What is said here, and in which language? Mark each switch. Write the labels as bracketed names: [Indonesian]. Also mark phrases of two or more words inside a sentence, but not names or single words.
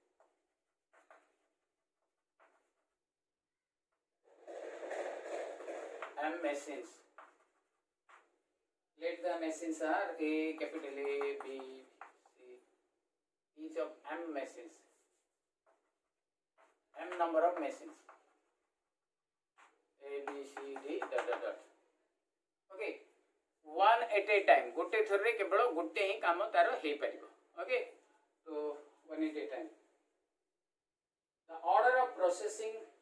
[English] let the machines are A, capital A, B, C, each of m machines, m number of machines, A, B, C, D, dot dot dot. Okay, one at a time. [Odia] ଗୋଟେ ଥର ରେ କେବଳ ଗୋଟେ ହିଁ କାମ ତାର ହେଇ ପାରିବ. [English] Okay, तो one at a time. The order of processing